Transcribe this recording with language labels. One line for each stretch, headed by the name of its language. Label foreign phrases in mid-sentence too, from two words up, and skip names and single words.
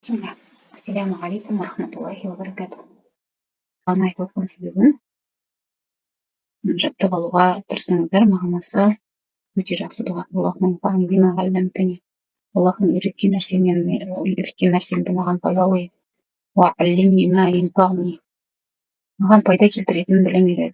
Arabic: بسم الله. السلام عليكم ورحمة الله وبركاته.
Kazakh: Assalamualaikum бүгін жаттап алуға тырысыңыздар. Мағынасы өте жақсы дұға. Аллахым үйреткен нәрсемді маған пайдалы маған пайда келтіретін білім үйрет.